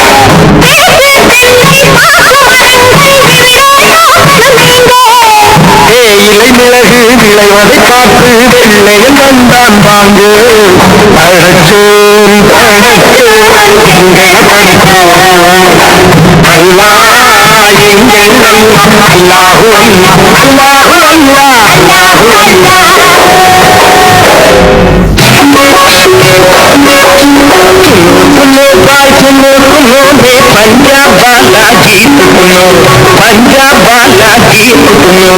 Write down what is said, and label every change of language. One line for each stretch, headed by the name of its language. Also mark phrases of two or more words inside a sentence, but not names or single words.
Tamil: தேயிலை மிளகு விளைவதை பார்த்து வெள்ளையன் வந்தான் வாங்கு. படச்சோன் படச்சோன் எங்கள் படச்சோன், அல்லா எங்கள் அல்லா, அல்லாஹு அல்லா, அல்லாஹு அல்லா, அல்லாஹு அல்லா.
Hindi: सुनो भाई सुनो सुनो रे पंजाब वाला गीत सुनो, पंजाब वाला गीत सुनो.